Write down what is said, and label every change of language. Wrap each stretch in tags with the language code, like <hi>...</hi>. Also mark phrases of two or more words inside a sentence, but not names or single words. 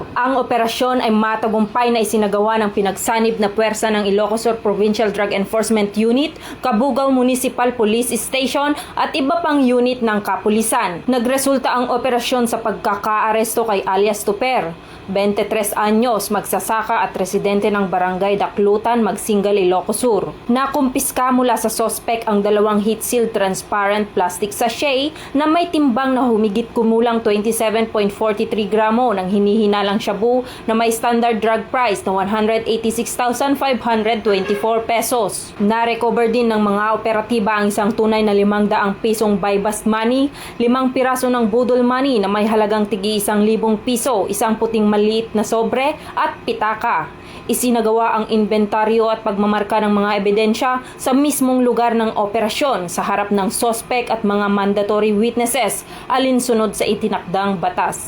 <tl>Ang operasyon ay matagumpay na isinagawa ng pinagsanib na puwersa ng Ilocos Sur Provincial Drug Enforcement Unit, Cabugao Municipal Police Station at iba pang unit ng kapulisan. Nagresulta ang operasyon sa pagkakaaresto kay alias Tuper, 23 anyos, magsasaka at residente ng barangay Daklutan, Magsingal, Ilocos Sur. Nakumpiska mula sa sospek ang 2</tl> <en>heat-sealed transparent plastic sachet</en> <tl>na may timbang na humigit kumulang 27.43 gramo ng hinihinalang shabu na may</tl> <en>standard drug price</en> <tl>na 186,524 pesos. Na-recover din ng mga operatiba ang isang tunay na 500 pisong</tl> <en>buy-bust money,</en> <tl>5 piraso ng budol money na may halagang tigi 1,000 piso, isang puting maliit na sobre at pitaka. Isinagawa ang inventaryo at pagmamarka ng mga ebidensya sa mismong lugar ng operasyon sa harap ng sospek at mga</tl> <en>mandatory witnesses</en> <tl>alinsunod sa itinakdang batas.</tl>